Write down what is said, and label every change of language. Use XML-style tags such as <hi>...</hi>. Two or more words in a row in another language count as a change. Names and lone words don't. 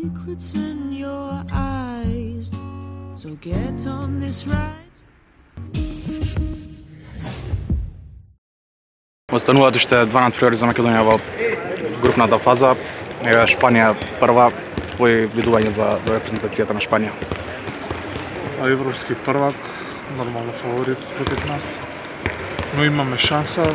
<en>secrets in your eyes. So get on this ride.</en> <mk>Остануваат уште 12 приори за Македонија во групната фаза. Шпанија прва, твои видување за репрезентацијата на Шпанија? Европски првак, нормално фаворит против нас, но имаме шанса.</mk>